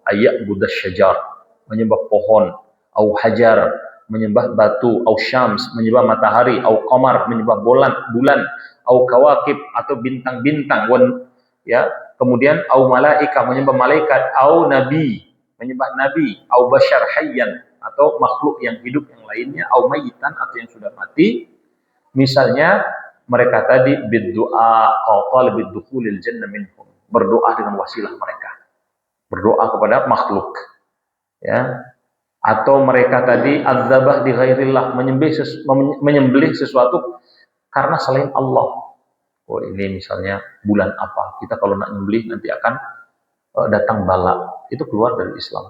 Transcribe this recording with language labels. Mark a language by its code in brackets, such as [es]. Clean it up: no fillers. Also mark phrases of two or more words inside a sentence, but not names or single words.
[ar] يعبد الشجر, [id] menyembah pohon, [ar] أو حجر, [id] menyembah batu, [ar] أو شمس, [id] menyembah matahari, [ar] أو قمر, [id] menyembah bulan, [ar] أو كواكب [id] atau bintang-bintang, ya, kemudian [ar] أو ملائكة [id] menyembah malaikat, [ar] أو نبي [id] menyembah nabi, [ar] أو بشرا حيا [id] atau makhluk yang hidup yang lainnya, [ar] أو ميتا [id] atau yang sudah mati. Misalnya mereka tadi [ar] بالدعاء أو طلب دخول الجنة منهم, [id] berdoa dengan wasilah mereka, berdoa kepada makhluk, ya. Atau mereka tadi [ar] الذبح لغير الله, [id] menyembelih sesuatu karena selain Allah. [ms] Oh, ini misalnya bulan apa, kita kalau nak nyembelih nanti akan datang bala, itu keluar dari Islam.